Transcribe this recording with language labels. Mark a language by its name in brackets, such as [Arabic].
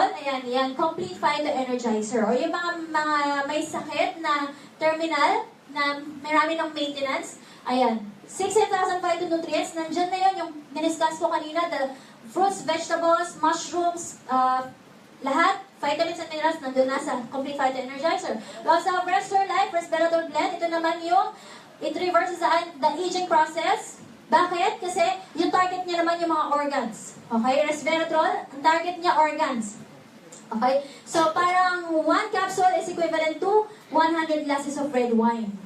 [Filipino] Ayan, yan, Complete Vital Energizer. O yung mga may sakit na terminal, na marami ng maintenance, ayan, 16,000 phytonutrients, nandyan na yun, yung diniscuss ko kanina, [English] the fruits, vegetables, mushrooms, [Filipino] lahat, vitamins and minerals, nandun na sa Complete Vital Energizer. [English] We also have Restore Life, Resveratrol Blend. [Filipino] Ito naman yung, [English] it reverses the aging process. [Filipino] Bakit? Kasi yung target niya naman yung mga organs. Okay? Resveratrol, ang target niya organs. Okay? [English] So, parang 1 capsule is equivalent to 100 glasses of red wine.